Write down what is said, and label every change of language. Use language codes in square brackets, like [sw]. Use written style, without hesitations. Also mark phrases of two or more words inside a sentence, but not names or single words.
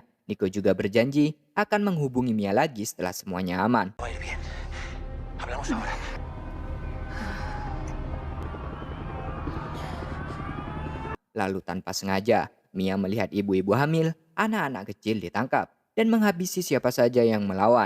[id] Nico juga berjanji akan menghubungi Mia lagi setelah semuanya aman. [es] Va a ir bien. Hablamos ahora. [id] Lalu tanpa sengaja, Mia melihat ibu-ibu hamil, anak-anak kecil ditangkap, dan menghabisi siapa saja yang melawan.